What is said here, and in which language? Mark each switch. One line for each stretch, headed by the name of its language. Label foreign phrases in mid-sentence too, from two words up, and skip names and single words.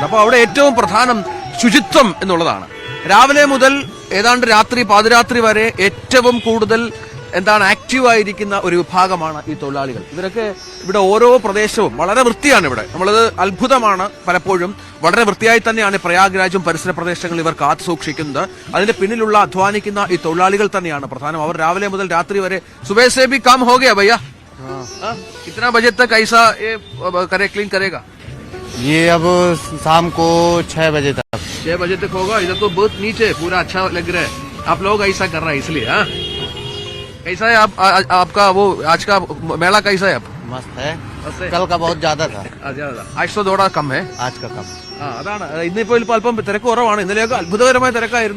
Malayalam: അപ്പോൾ അവിടെ ഏറ്റവും പ്രധാനം ശുചിത്വം എന്നുള്ളതാണ്. രാവിലെ മുതൽ ഏതാണ്ട് രാത്രി പാതിരാത്രി വരെ ഏറ്റവും കൂടുതൽ ആക്റ്റീവായിരിക്കുന്ന ഒരു വിഭാഗമാണ് ഈ തൊഴിലാളികൾ. ഇവരൊക്കെ ഇവിടെ ഓരോ പ്രദേശവും വളരെ വൃത്തിയാണ്. ഇവിടെ നമ്മളത് അത്ഭുതമാണ്. പലപ്പോഴും വളരെ വൃത്തിയായി തന്നെയാണ് പ്രയാഗ്രാജും പരിസര പ്രദേശങ്ങളും ഇവർ കാത്തു സൂക്ഷിക്കുന്നത്. അതിന്റെ പിന്നിലുള്ള അധ്വാനിക്കുന്ന ഈ തൊഴിലാളികൾ തന്നെയാണ് പ്രധാനം. അവർ രാവിലെ മുതൽ രാത്രി വരെ
Hindi: सुबह से भी काम हो गया भैया? कितना बजे तक ऐसा ये क्लीन करेगा? ये अब शाम को 6 बजे तक 6 बजे तक होगा. इधर तो बहुत नीचे पूरा अच्छा लग रहा है. आप लोग ऐसा कर रहे हैं इसलिए. कैसा है आपका वो आज का मेला कैसा है? मस्त है. कल का बहुत ज्यादा था. आज तो थोड़ा कम है. आज का कम.
Malayalam: അതാണ് ഇന്നിപ്പോൾ അല്പം തിരക്ക് കുറവാണ്. ഇന്നലെയൊക്കെ അത്ഭുതകരമായ തിരക്കായിരുന്നു.